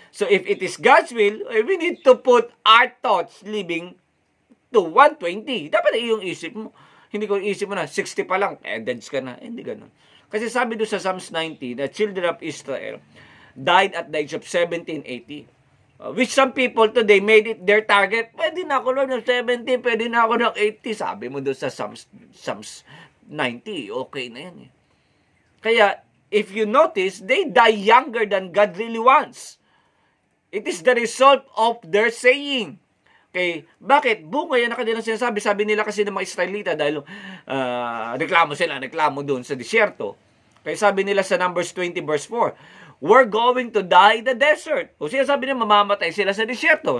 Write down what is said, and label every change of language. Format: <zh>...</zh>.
<en>So if it is God's will, we need to put our thoughts living to 120.</en> <tl>Dapat yung isip mo. Hindi ko isip mo na, 60 pa lang, dead ka na. Hindi ganun. Kasi sabi doon sa</tl> <en>Psalms 90, the children of Israel died at the age of 70 and 80. Which some people today made it their target.</en> <tl>Pwede na ako Lord ng 70, pwede na ako ng 80. Sabi mo doon sa Psalms 90, okay na yan eh.</tl> <en>Kaya, if you notice, they die younger than God really wants. It is the result of their saying.</en> <tl>Okay, bakit? Bunga yan na kanilang sinasabi. Sabi nila kasi ng mga Israelita dahil reklamo doon sa disyerto. Kaya sabi nila sa</tl> <en>Numbers 20 verse 4, we're going to die in the desert.</en> <tl>O siya sabi nila mamamatay sila sa disyerto.</tl>